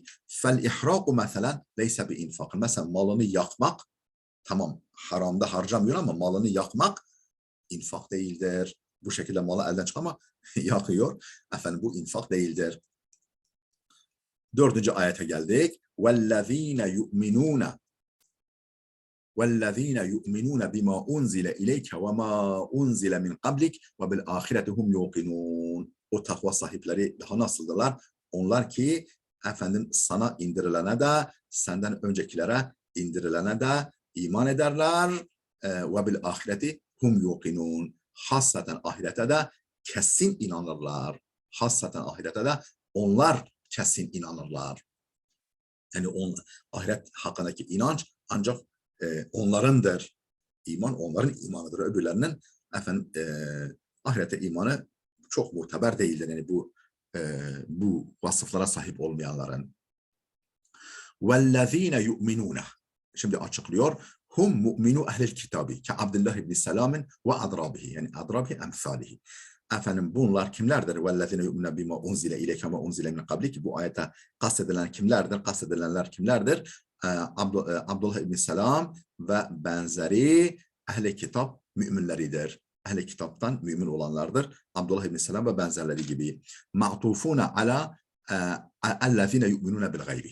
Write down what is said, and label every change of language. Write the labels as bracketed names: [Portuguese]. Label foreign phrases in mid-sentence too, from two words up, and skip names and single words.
[Arabic] فالإحراق [Turkish] mesela [Arabic] ليس بإنفاق. [Turkish] Mesela malını yakmak, tamam haramda harcamıyor ama malını yakmak infak değildir. Bu şekilde malı elden çıkarmak yakıyor. Efendim bu infak değildir. 4. ayete geldik. [Arabic] وَالَّذ۪ينَ يُؤْمِنُونَ بِمَا اُنْزِلَ اِلَيْكَ وَمَا اُنْزِلَ مِنْ قَبْلِكَ وَبِالْآخِرَةِ هُمْ يُوقِنُونَ. [Turkish] O takva sahipleri daha nasıldılar? Onlar ki efendim sana indirilene de, senden öncekilere indirilene de iman ederler. [Arabic] وَبِالْآخِرَةِ هُمْ يُوقِنُونَ. [Turkish] Hassaten ahirete de kesin inanırlar. Hassaten ahirete de onlar kesin inanırlar. Yani ahiret hakkındaki inanç ancak onlarındır. İman onların imanıdır. Öbürlerinin efendim ahirete imanı çok muteber değildir. Yani bu vasıflara sahip olmayanların. [Arabic] وَالَّذ۪ينَ يُؤْمِنُونَ. [Turkish] Şimdi açıklıyor. [Arabic] هم مؤمنو أهل الكتاب [Turkish] ki Abdullah ibn Selam'ın ve adrabihi, yani [Arabic] أضرابه أمثاله. [Turkish] Efendim bunlar kimlerdir? [Arabic] وَالَّذِينَ يُؤْمِنَ بِمَا اُنْزِلَ اِلَيْكَ وَمَا اُنْزِلَ مِنْ قَبْلِكِ. [Turkish] Bu ayete kastedilen kimlerdir? Kastedilenler kimlerdir? Abdullah ibn Selam ve benzeri ehli kitap müminleridir. ehli kitaptan mümin olanlardır. Abdullah ibn Selam ve benzerleri gibi. [Arabic] معطوفون على الذين يؤمنون بالغيب.